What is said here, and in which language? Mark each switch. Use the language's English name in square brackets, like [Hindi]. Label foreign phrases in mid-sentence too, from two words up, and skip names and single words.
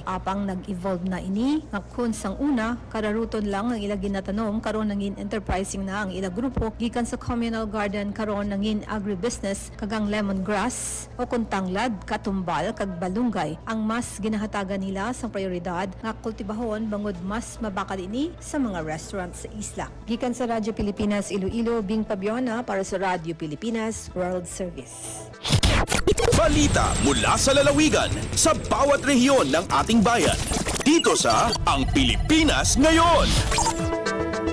[Hiligaynon] Apang nag-evolve na ini, nga kun sang una, kararuton lang ang ila ginatanom, karon nangin enterprising na ang ila grupo, gikan sa [English] communal garden [Hiligaynon] karon nangin agribusiness, kagang lemongrass, o kuntanglad, katumbal, kag balunggay, ang mas ginahatagan nila sa prioridad nga kultibahon bangod mas mabakal ini sa mga restaurant sa isla. Gikan sa Radyo Pilipinas Iloilo, Bing Pabiona para sa Radyo Pilipinas World Service. [Filipino] Balita mula sa lalawigan sa bawat rehiyon ng ating bayan. Dito sa Ang Pilipinas Ngayon.